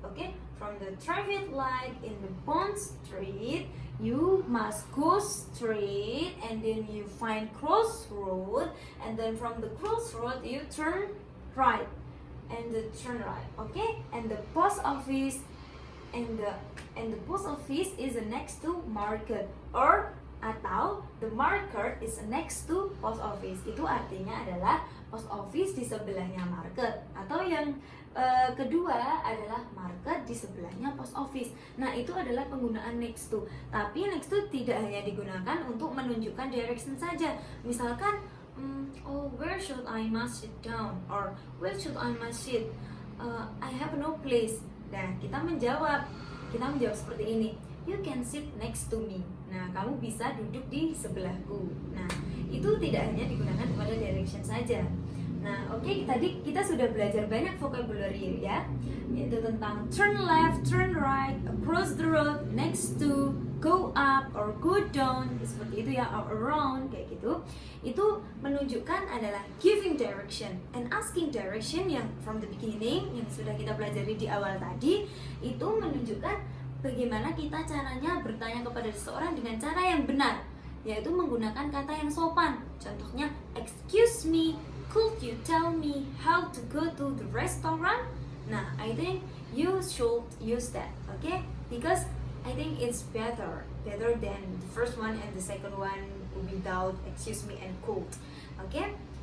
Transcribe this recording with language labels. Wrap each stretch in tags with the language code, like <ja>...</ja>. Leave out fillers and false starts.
<en>Okay, from the traffic light in the Bond Street, you must go straight, and then you find crossroad, and then from the crossroad you turn right, and the turn right. Okay, and the post office, and the post office is next to market, or</en> <id>atau</id> <en>the market is next to post office.</en> <id>Itu artinya adalah post office di sebelahnya market, atau yang kedua adalah market di sebelahnya post office. Nah, itu adalah penggunaan next to. Tapi next to tidak hanya digunakan untuk menunjukkan direction saja.</id> <en>Misalkan, where should I must sit down, or where should I must sit? I have no place.</en> <id>Nah, kita menjawab seperti ini.</id> <en>You can sit next to me.</en> <id>Nah, kamu bisa duduk di sebelahku. Nah, itu tidak hanya digunakan pada direction saja. Nah, oke, tadi kita sudah belajar banyak vocabulary ya, yaitu tentang turn left, turn right, across the road, next to,</id> <en>go up or go down,</en> <id>seperti itu ya, or around, kayak gitu. Itu menunjukkan adalah</id> <en>giving direction and asking direction,</en> <id>yang</id> <en>from the beginning</en> <id>yang sudah kita pelajari di awal tadi, itu menunjukkan bagaimana kita caranya bertanya kepada seseorang dengan cara yang benar, yaitu menggunakan kata yang sopan. Contohnya,</id> <en>excuse me, could you tell me how to go to the restaurant? Nah, I think you should use that, okay? Because I think it's better than the first one and the second one without excuse me and could. Okay?</en>